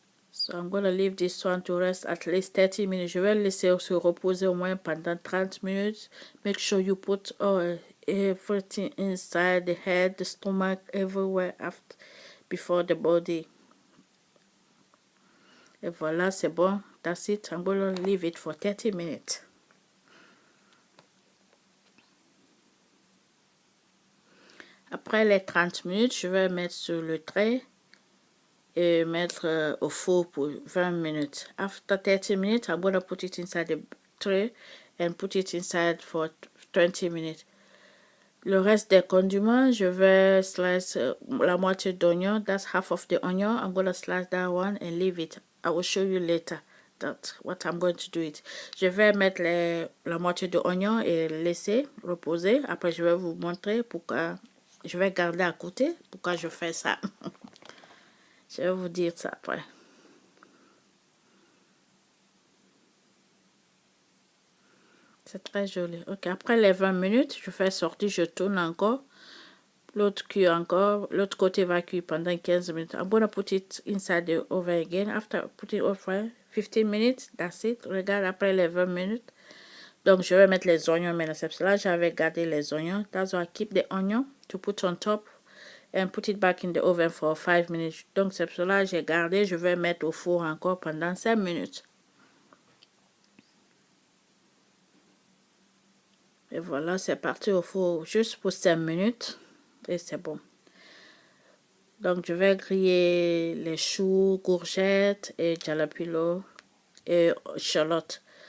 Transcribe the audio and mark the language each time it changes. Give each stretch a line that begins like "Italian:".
English: So I'm gonna leave this one to rest at least 30 minutes.
French: Je vais le laisser se reposer au moins pendant 30 minutes.
English: Make sure you put everything inside the head, the stomach, everywhere before the body.
French: Et voilà, c'est bon.
English: That's it. I'm gonna leave it for 30 minutes.
French: Après les 30 minutes, je vais mettre sur le trait et mettre au four pour 20 minutes.
English: After 30 minutes, I'm gonna put it inside the tray and put it inside for 20 minutes.
French: Le reste des condiments, je vais slice la moitié d'oignon.
English: That's half of the onion. I'm gonna slice that one and leave it. I will show you later what I'm going to do it.
French: Je vais mettre la moitié de oignon et laisser reposer. Après, je vais vous montrer pourquoi. Je vais garder à côté pourquoi je fais ça. Je vais vous dire ça après. C'est très joli. Ok, après les 20 minutes, je fais sortir, je tourne encore. L'autre cuit encore. L'autre côté va cuire pendant 15 minutes.
English: I'm gonna put it inside the oven again. After putting it over 15 minutes, that's it.
French: Regarde après les 20 minutes. Donc, je vais mettre les oignons maintenant. C'est cela j'avais gardé les oignons.
English: That's why I keep the onion to put on top and put it back in the oven for 5 minutes.
French: Donc, c'est cela j'ai gardé. Je vais mettre au four encore pendant 5 minutes. Et voilà, c'est parti au four juste pour 5 minutes. Et c'est bon. Donc, je vais griller les choux, courgettes et jalapeno et shallot.